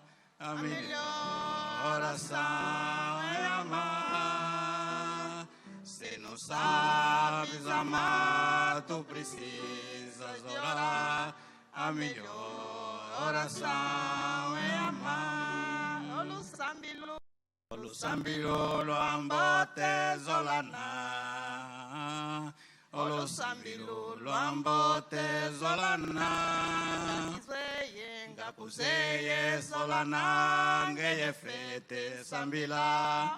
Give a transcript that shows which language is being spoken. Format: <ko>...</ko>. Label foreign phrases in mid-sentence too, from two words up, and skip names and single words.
<pt>A melhor oração é amar. Se não sabes amar, tu precisas orar. A melhor oração é amar.</pt> <kg>Olusambilo luambote zolana. Olusambilo luambote zolana. Ngakuzeye zolana ngeye fete sambila.</kg>